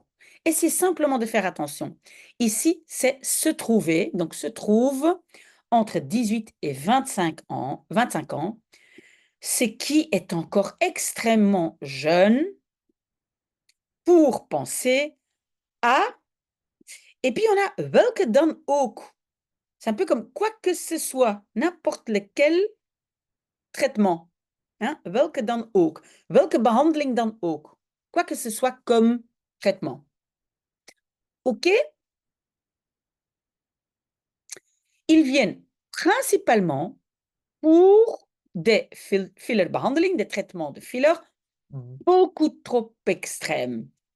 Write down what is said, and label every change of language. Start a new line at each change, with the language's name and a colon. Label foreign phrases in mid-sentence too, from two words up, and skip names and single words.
French: Essayez simplement de faire attention. Ici, c'est se trouver, donc se trouve entre 18 et 25 ans, ce qui est encore extrêmement jeune pour penser à. Et puis on a
Dutch: welke dan ook.
French: C'est un peu comme quoi que ce soit, n'importe lequel traitement. Hein?
Dutch: Welke dan ook. Welke behandeling dan ook.
French: Quoi que ce soit comme traitement. OK? Ils viennent principalement pour des fillerbehandelingen, des traitements de filler, beaucoup trop extrêmes.